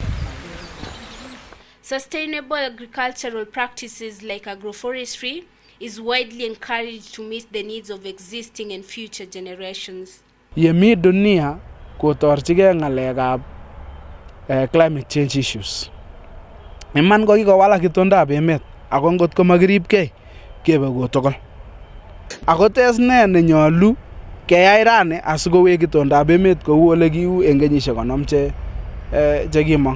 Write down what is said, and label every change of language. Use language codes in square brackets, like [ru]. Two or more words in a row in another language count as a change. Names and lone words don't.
[en] Sustainable agricultural practices like agroforestry is widely encouraged to meet the needs of existing and future generations. [kln] Yemi dunia kotorchige ngalekab [en] climate change issues. [kln] Iman ko kikowalak itondab emet ako ngot ko makiribgei kebe kotokol. Ako tes ne nenyolu keyai rani asikowek itondab emet kou ole kiu eng kenyisiek 50 chekimong.